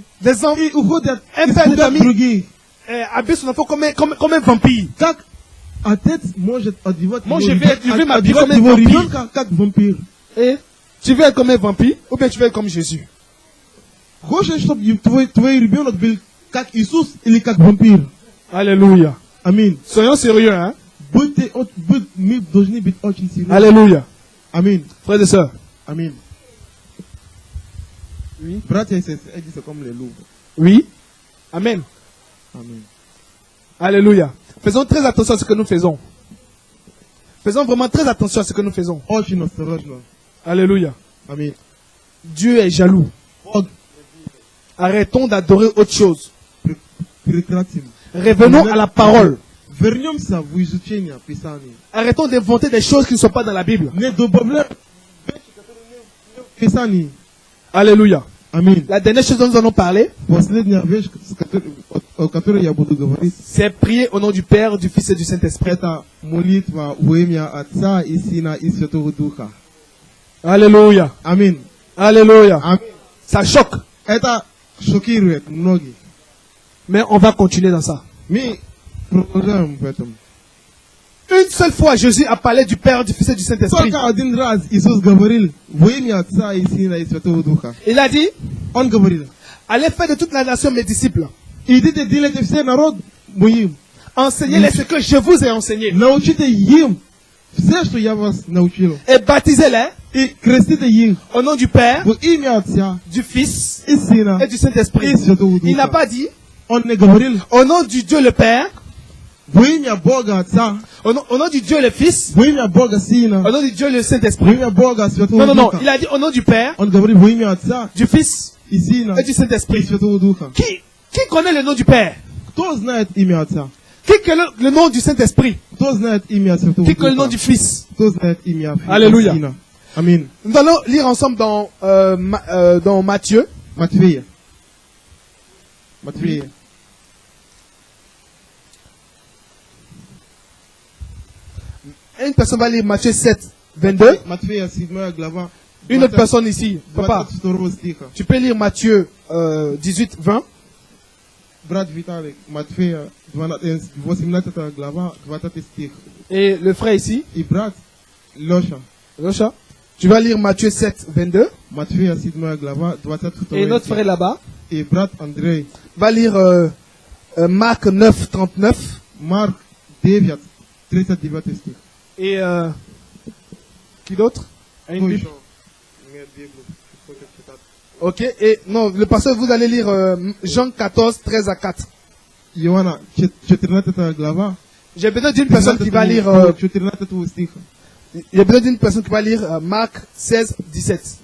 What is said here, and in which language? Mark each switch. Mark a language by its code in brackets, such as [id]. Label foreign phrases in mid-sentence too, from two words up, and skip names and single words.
[fr] Des enfants, [ru] и уходят [fr] un [ru] и [fr] père de [ru] пугают [fr] famille [ru] других. [fr] habille son enfant comme un vampire. [ru] Как отец может одевать [fr] Moi, [ru] его [fr] je vais m'habiller [ru] одевать [fr] comme un [ru] его [fr] vampire. [ru] ребенка как вампир. [fr] Et Tu veux être comme un vampire ou bien tu veux être comme Jésus? Gosh en stop, [ru] твои ребенок был как Иисус или как вампир. [fr] Alléluia. [ru] Аминь. [fr] Soyons sérieux, hein? [ru] Мы должны быть очень серьезны. [fr] Alléluia. [ru] Аминь. [fr] Frères et sœurs. [ru] Аминь. [fr] Oui. [ru] Братья и сестры, эти [fr] c'est comme les loups. Oui. Amen. [ru] Аминь. [fr] Alléluia. Faisons très attention à ce que nous faisons. Faisons vraiment très attention à ce que nous faisons. [ru] Очень осторожно. [fr] Alléluia. [ru] Аминь. [fr] Dieu est jaloux. [ru] Бог, [fr] Arrêtons d'adorer autre chose. [ru] прекратим. [fr] Revenons à la parole. [ru] Вернемся в изучение Писания. [fr] Arrêtons d'inventer des choses qui ne sont pas dans la Bible. [ru] Не добавляем вещи, которые не в Писании. [fr] Alléluia. [ru] Аминь. [fr] La dernière chose dont nous allons parler, [ru] Последняя вещь, о которой я буду говорить, [fr] c'est prier au nom du Père, du Fils et du Saint-Esprit. [ru] это молитва во имя Отца и Сына и Святого Духа. [fr] Alléluia. [ru] Аминь. [fr] Alléluia. [ru] Аминь. [fr] Ça choque. [ru] Это шокирует многих. [fr] Mais on va continuer dans ça. [ru] Мы продолжаем в этом. [fr] Une seule fois, Jésus a parlé du Père, du Fils et du Saint-Esprit. [ru] Только один раз Иисус говорил во имя Отца и Сына и Святого Духа. [fr] Il a dit, [ru] Он говорил, [fr] allez faire de toute la nation mes disciples. [ru] идите делайте все народ моим. [fr] Enseignez-les ce que je vous ai enseigné. [ru] Научите им все, что я вас научил. [fr] Et baptisez-les [ru] И крестите их [fr] au nom du Père, [ru] во имя Отца [fr] du Fils [ru] и Сына [fr] et du Saint-Esprit. [ru] и Святого [fr] Il n'a [ru] Духа. [fr] pas dit, [ru] Он не говорил [fr] au nom du Dieu le Père, [ru] во имя Бога Отца, [fr] au nom du Dieu le Fils, [ru] во имя Бога Сына, [fr] au nom du Dieu le [ru] во [fr] Saint-Esprit. [ru] имя Бога Святого [fr] Non, non, non. [ru] Духа. [fr] Il a dit au nom du Père, [ru] Он говорит во имя Отца [fr] du Fils [ru] и Сына [fr] et du [ru] и [fr] Saint-Esprit. [ru] Святого Духа. [fr] Qui connaît le nom du Père? [ru] Кто знает имя Отца? [fr] Qui connaît le nom du Saint-Esprit? [ru] Кто знает имя Святого [fr] Qui connaît le nom [ru] Духа? [fr] du Fils? [ru] Кто знает имя Аллилуйя. Сына? Аминь. [fr] Nous allons lire ensemble dans Matthieu. [ru] Матфея. Матфея. [fr] Une personne va lire Matthieu 7, 22. [ru] Матфея 7 глава. [fr] Une autre personne ici, papa, [ru] 22 стиха. [fr] tu peux lire Matthieu 18, 20. [ru] Брат Виталик, Матфея 18 глава, 20 стих. [fr] Et le frère ici, [ru] И брат Леша, [fr] Rocha, tu vas lire Matthieu 7, 22. [ru] Матфея 7 глава, 22 [fr] Et notre [ru] стих. [fr] frère là-bas [ru] И брат Андрей, [fr] va lire Marc 9, 39. [ru] Марк 9, 39 стих. [fr] Et qui d'autre? A une [ru] Кто [fr] Bible? [ru] еще? Нет Библии, хочет читать. [fr] Ok, et non, le pasteur, vous allez lire Jean 14, 13 à 4. [ru] Иоанна 14 глава, [fr] J'ai besoin d'une personne qui va lire, [ru] 14 стиха. [fr] il y a besoin d'une personne qui va lire Marc 16, 17.